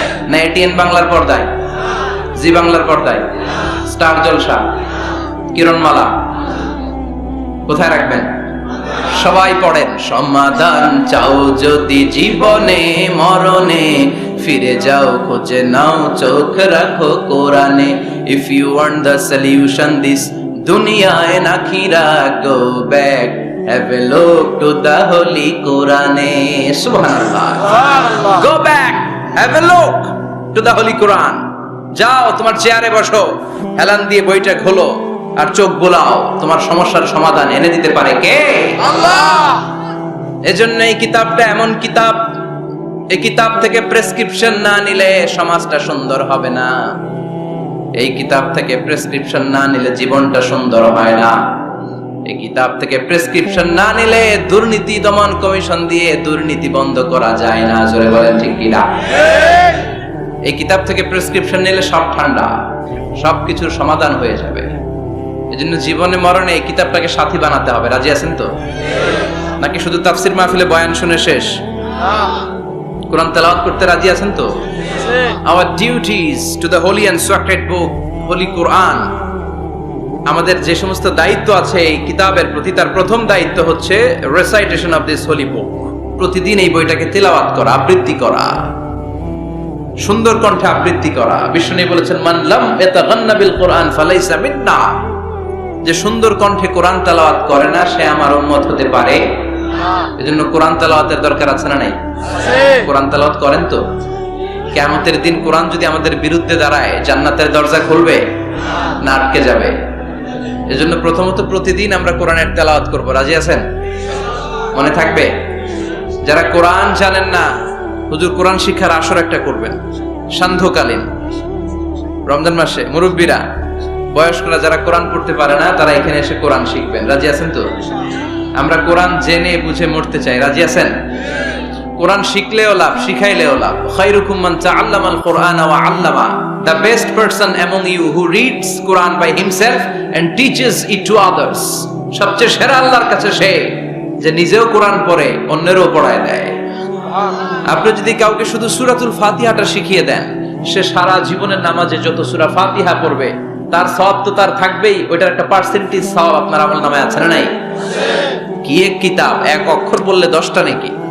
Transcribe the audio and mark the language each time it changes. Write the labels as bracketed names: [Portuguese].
[Bangla] না এটিএন বাংলার পর্দায়, জি বাংলার পর্দায়, স্টার জলসা, কিরণমালা, কোথায় রাখবেন? সবাই পড়েন, সমাধান চাও যদি জীবনে, মরণে ফিরে যাও, খুঁজে নাও, চোখ রাখো কোরআনে। [English] If you want the solution this dunya and akhirah, go back, have a look to the holy Quran. Subhanallah. Go back, have a look to the holy Quran. [Bangla] যাও তোমার চেয়ারে বসো, হেলান দিয়ে বইটা খোলো আর চোখ বোলাও। তোমার সমস্যার সমাধান এনে দিতে পারে কে? আল্লাহ। এজন্য এই কিতাবটা এমন কিতাব, এই কিতাব থেকে প্রেসক্রিপশন না নিলে সমাজটা সুন্দর হবে না। এই কিতাব থেকে প্রেসক্রিপশন না নিলে জীবনটা সুন্দর হয় না। এই কিতাব থেকে প্রেসক্রিপশন না নিলে দুর্নীতি দমন কমিশন দিয়ে দুর্নীতি বন্ধ করা যায় না। জোরে বলেন ঠিক কিনা? এই কিতাব থেকে প্রেসক্রিপশন নিলে সব ঠান্ডা, সবকিছুর সমাধান হয়ে যাবে। এজন্য জীবনে মরণে এই কিতাবটাকে সাথী বানাতে হবে। রাজি আছেন তো? নাকি শুধু তাফসির মাহফিলে বয়ান শুনে শেষ? কোরআন তেলাওয়াত করতে রাজি আছেন তো? [English] Our duties to the holy and sacred book, Holy Quran. [Bangla] আমাদের যে সমস্ত দায়িত্ব আছে এই কিতাবের প্রতি, তার প্রথম দায়িত্ব হচ্ছে [English] Recitation of this holy book. [Bangla] প্রতিদিন এই বইটাকে তেলাওয়াত করা, আবৃত্তি করা, সুন্দর কণ্ঠে আবৃত্তি করা। বিষ্ণু বলেছেন, [Arabic] মান লাম ইয়াতাগান্না বিল কোরআন ফালাইসা মিন্না। [Bangla] যে সুন্দর কণ্ঠে কোরআন তেলাওয়াত করে না, সে আমার উম্মত হতে পারে। এজন্য কোরআন তেলাওয়াতের দরকার আছে না নাই? কোরআন তেলাওয়াত করেন তো? কিয়ামতের দিন কোরআন যদি আমাদের বিরুদ্ধে দাঁড়ায়, জান্নাতের দরজা খুলবে না আটকে যাবে? এজন্য প্রথমত প্রতিদিন আমরা কোরআনের তেলাওয়াত করব। রাজি আছেন? মনে থাকবে? যারা কোরআন জানেন না, হুজুর কোরআন শিক্ষার আসর একটা করবেন সান্ধ্যকালীন রমজান মাসে। মুরব্বীরা, বয়স্করা যারা কোরআন পড়তে পারে না, তারা এখানে এসে কোরআন শিখবেন। রাজি আছেন তো? আমরা কোরআন জেনে বুঝে মরতে চাই। রাজি আছেন? কোরআন শিখলেও লাভ, শিখাইলেও লাভ। [Arabic] খায়রুকুম মান তাআল্লামাল কোরআন ওয়া আল্লামা। [English] The best person among you who reads Quran by himself and teaches it to others. [Bangla] সবচেয়ে সেরা আল্লাহর কাছে সে যে নিজেও কোরআন পড়ে অন্যেরও পড়ায় দেয়। আপনি যদি কাউকে শুধু সূরাতুল ফাতিহাটা শিখিয়ে দেন, সে সারা জীবনের নামাজে যত সূরা ফাতিহা পড়বে তার সওয়াব তো তার থাকবেই। ওইটার একটা পার্সেন্টেজ সওয়াব আপনার আমলনামায় আছে না নাই? কি এক কিতাব, এক অক্ষর বললে 10টা নাকি?